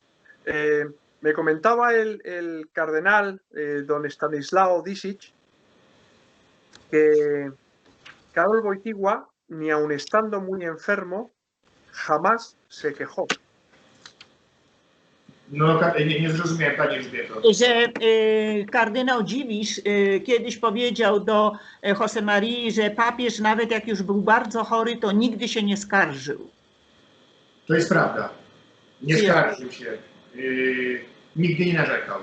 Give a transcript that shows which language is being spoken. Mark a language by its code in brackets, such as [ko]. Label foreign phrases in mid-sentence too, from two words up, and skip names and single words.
[es] Me comentaba el cardenal don Stanislao Disic que Karol Wojtyła, ni aun estando muy enfermo, jamás se quejó. [pl] No, nie zrozumiałem, Pani Elżbieto. Że kardynał Dziwisz kiedyś powiedział do Jose Marii, że papież nawet jak już był bardzo chory, to nigdy się nie skarżył. To jest prawda. Nie skarżył się. Nigdy nie narzekał.